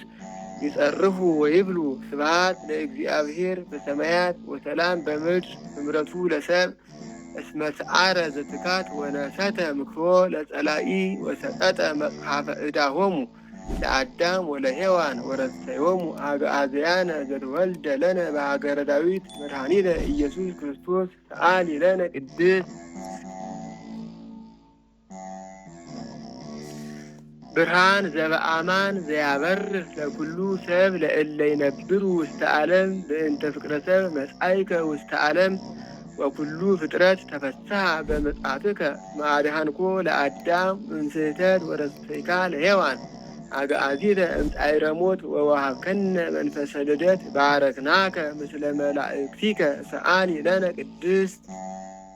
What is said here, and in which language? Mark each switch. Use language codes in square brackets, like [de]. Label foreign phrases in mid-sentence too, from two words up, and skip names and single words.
[gez] ይጸርፉ ወይብሉ ስብሐት ለእግዚአብሔር በሰማያት ወሰላም በምድር እምረቱ ለሰብእ እስመ ሰዓረ ዘትካት ወነሰተ ምክሮ ለጸላኢ ወሰጠጠ መጽሐፈ ዕዳሆሙ ለአዳም ወለሔዋን ወረሰዮሙ አግዓዝያነ ዘተወልደ ለነ በሀገረ ዳዊት መድኃኒነ ኢየሱስ ክርስቶስ ሰአሊ ለነ ቅድስት ብርሃን ዘበአማን ዘያበርህ ለኩሉ ሰብ ለእለ ይነብሩ ውስተ ዓለም በእንተ ፍቅረ ሰብ መጻእከ ውስተ ዓለም ወኩሉ ፍጥረት ተፈስሐ በምጽአትከ ማድኃንኮ ለአዳም እምስሕተት ወረሰይካ ለሔዋን አግዓዚተ እምጻዕረ ሞት ወወሀብከነ መንፈሰ ልደት ባረክናከ ምስለ መላእክቲከ ሰአሊ ለነ ቅድስት